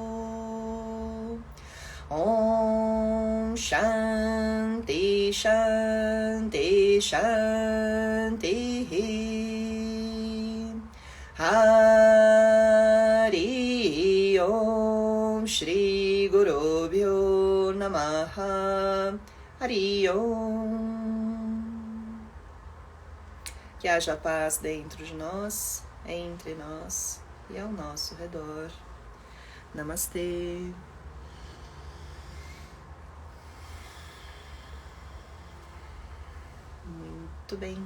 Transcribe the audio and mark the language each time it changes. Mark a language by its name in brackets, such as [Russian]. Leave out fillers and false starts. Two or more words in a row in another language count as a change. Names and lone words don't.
[Sanskrit] ॐ शान्ति शान्ति शान्तिः. हरि ॐ श्री गुरुभ्यो नमः. हरि ॐ. [Portuguese] Que haja paz dentro de nós, entre nós e ao nosso redor. Namastê. Muito bem.